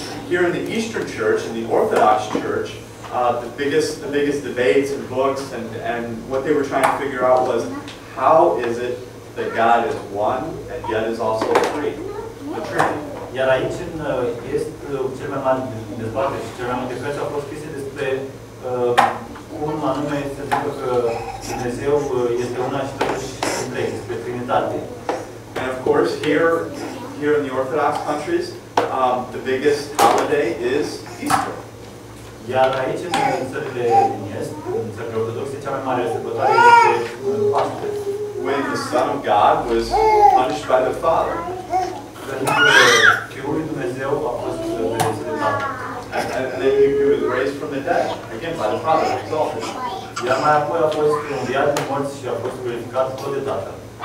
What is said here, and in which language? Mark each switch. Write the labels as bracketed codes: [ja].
[en] Here in the Eastern Church, in the Orthodox Church, the biggest debates and books and what they were trying to figure out was how is it that God is one and yet is also three, the Trinity. [ro] Iar aici în Est, cel mai mare dezbatere și cel mai multe cărți au fost scrise despre cum anume se întâmplă că Dumnezeu este una și totuși întreg, despre Trinitate. [en] And of course, here in the Orthodox countries, the biggest holiday is Easter. [ro] Iar aici, în țările din Est, în țările ortodoxe, cea mai mare sărbătoare este Paște. [en] When the Son of God was punished by the Father. [ro] Când Fiul lui Dumnezeu a fost pedepsit de Tatăl. [en] And then he was raised from the dead, again by the Father, exalted. [ro] Iar mai apoi a fost înviat din morți și a fost glorificat tot de Tatăl.